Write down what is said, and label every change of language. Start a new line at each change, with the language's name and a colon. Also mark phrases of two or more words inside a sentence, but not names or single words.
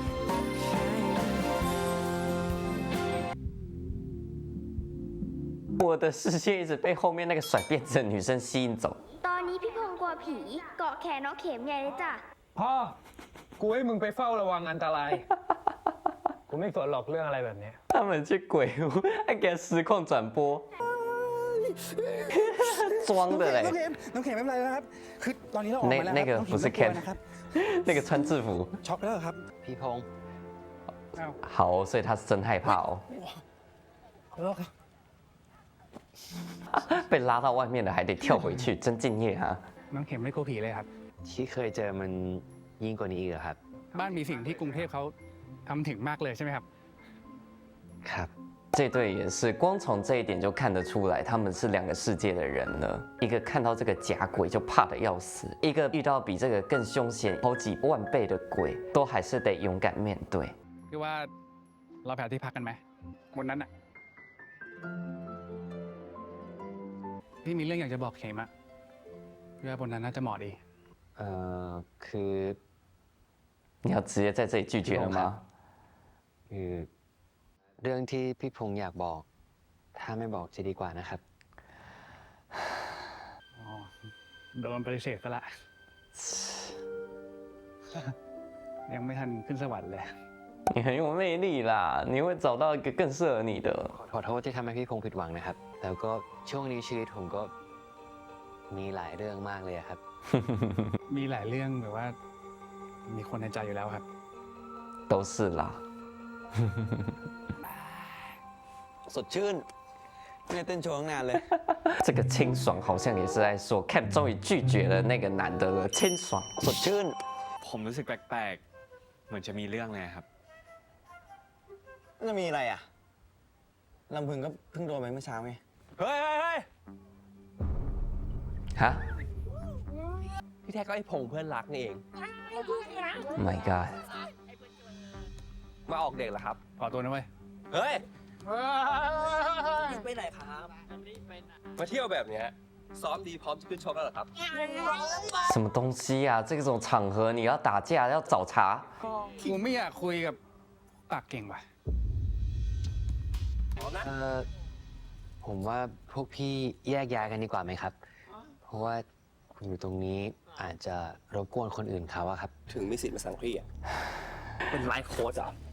Chinese: 我的视线一直被后面那个甩辫子的女生吸引走。
Thai: ตอนนี้พี่พงษ์กลัวผีเกาะแขนน้องเข็มใหญ่เลยจ้ะ พ่อ กูให้มึงไปเฝ้าระวังอันตราย กูไม่สนหรอกเรื่องอะไรแบบนี้
Chinese: 他们去鬼屋，还给他实况转播，装的嘞。
Thai: น้องเข็มไม่เป็นไรนะครับ คือตอนนี้เราออกมาแล้ว
Chinese: 那个不是 Ken，
Thai: นะครับ
Chinese: 那个穿制服。
Thai: ช็อกแล้วครับ พี่พงษ์
Chinese: 好，所以他是真害怕哦。被拉到外面了，还得跳回去，真敬业哈。
Thai: น้องเข็มไม่กลัวผีเลยครับ ที่เคยเจอมันยิ่งกว่านี้อีกเหรอครับ บ้านมีสิ่งที่กรุงเทพเขาทำถึงมากเลยใช่ไหมครับ ครับ
Chinese: 这对也是，光从这一点就看得出来，他们是两个世界的人了。一个看到这个假鬼就怕得要死，一个遇到比这个更凶险好几万倍的鬼，都还是得勇敢面对。
Thai: คือว่าเราไปหาที่พักกันไหมบนนั้นอ่ะ พี่มีเรื่องอยากจะบอกเข็มอะพี่ว่าบนนั้นน่าจะเหมาะดี คือ
Chinese: 你要直接在这里拒绝了吗？
Thai: คือเรื่องที่พี่พงษ์อยากบอก ถ้าไม่บอกจะดีกว่านะครับ อ๋อ โดนปฏิเสธซะละ ยังไม่ทันขึ้นสวรรค์เลย
Chinese: 你很有魅力啦，你会找到一个更适合你的。
Thai: ขอโทษที่ทำให้พี่พงษ์ผิดหวังนะครับ แล้วก็ช่วงนี้ชีวิตผมก็มีหลายเรื่องมากเลยอะครับ มีหลายเรื่องแบบว่า มีคนในใจอยู่แล้วครับ
Chinese: 都是啦。
Thai: สดชื่น ไม่ได้เต้นโชว์ตั้งนานเลย
Chinese: 这个清爽好像也是在说 Cam 终于拒绝了那个男的了，清爽。
Thai: สดชื่น ผมรู้สึกแปลกๆ เหมือนจะมีเรื่องเลยครับ จะมีอะไรอ่ะ ลำพึงก็เพิ่งโดนไปเมื่อเช้าไง เฮ้ยเฮ้ยเฮ้ย
Chinese: 哈
Thai: พี่แท็กก็ไอ้พงเพื่อนรักนี่เอง
English: ，My God，
Thai: มาออกเด็กเหรอครับ ขอตัวนะเว้ย เฮ้ยไปไหนครับมาเที่ยวแบบเนี้ยซ้อมดีพร้อมจะขึ้นชกแล้วเหรอครับ
Chinese: 什么东西啊？这种场合你要打架要找茬？
Thai: กูไม่อยากคุยกับปากเก่งว่ะ ผมว่าพวกพี่แยกย้ายกันดีกว่าไหมครับ เพราะว่าคุณอยู่ตรงนี้อาจจะรบกวนคนอื่นเขาอะครับ ถึงมีสิทธิ์มาสั่งพี่อ่ะ เป็น
English: life coach
Thai: อ่ะ